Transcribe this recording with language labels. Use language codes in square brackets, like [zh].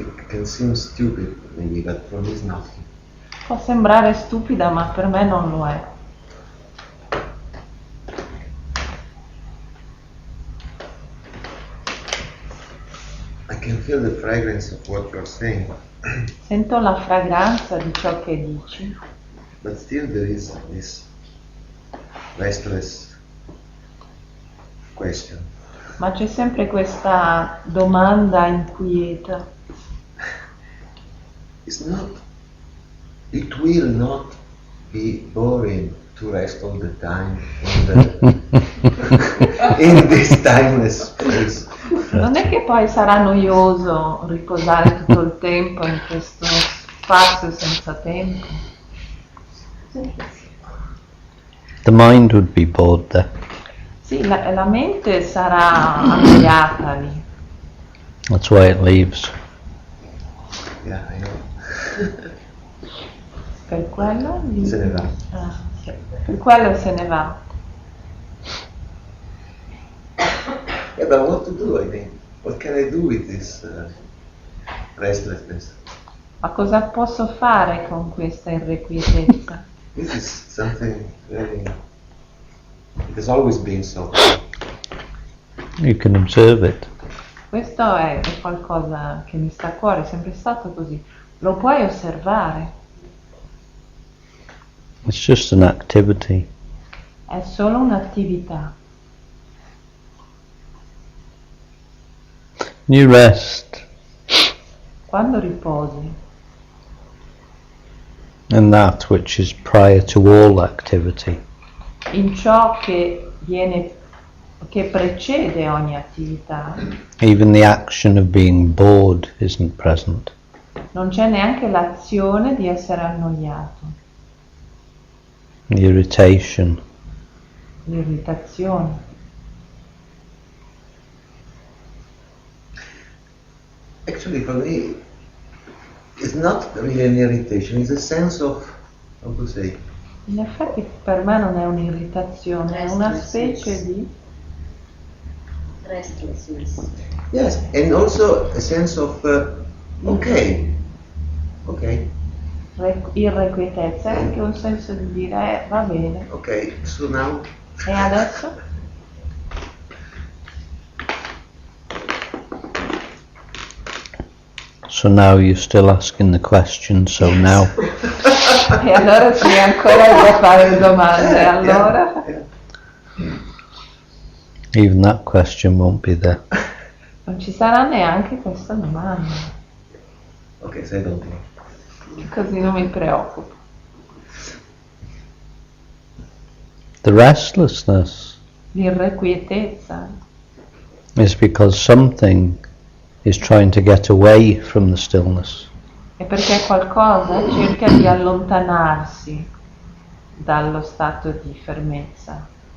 [en] Can seem stupid maybe, but for me it's nothing. [it] Può sembrare stupida, ma per me non lo è. [en] I can feel the fragrance of what you're saying, [it] Sento la fragranza di ciò che dici, [en] but still there is this restless question. [it] ma c'è sempre questa domanda inquieta. [en] It will not be boring to rest all the time in this timeless place. [it] Non è che poi sarà noioso riposare tutto il tempo in questo spazio senza tempo? [en] The mind would be bored there. [it] Sì, la mente sarà annoiata lì. [en] That's why it leaves. Yeah, I know. [it] Per quello lì. Se ne va. Ah, sì. Per quello se ne va. [en] Yeah, but what to do? I mean, what can I do with this restlessness? [it] Ma cosa posso fare con questa irrequietezza? [en] This is something very. It has always been so. You can observe it. [it] Questo è qualcosa che mi sta a cuore, è sempre stato così. Lo puoi osservare, [en] It's just an activity. [it] è solo un'attività. [en] You rest [it] Quando riposi [en] in that which is prior to all activity. [it] in ciò che precede ogni attività, [en] Even the action of being bored isn't present. [it] non c'è neanche l'azione di essere annoiato, [en] The irritation, [it] l'irritazione. [en] Actually, for me, it's not really an irritation, it's a sense of, how to say, [it] In effetti per me non è un'irritazione, è una specie di [en] restlessness. yes, and also a sense of, okay, [it] irrequietezza, è anche un senso di dire va bene, [en] okay, so now, [it] e adesso? [en] so now you're still asking the question, so now. [it] E allora sì, ancora devo fare domande, allora? [en] Even that question won't be there. [it] Non ci sarà neanche questa domanda, [en] okay, so I don't think. [it] così non mi preoccupo. [en] The restlessness [it] L'irrequietezza [en] is because something is trying to get away from the stillness. [it] è perché qualcosa cerca di allontanarsi dallo stato di fermezza.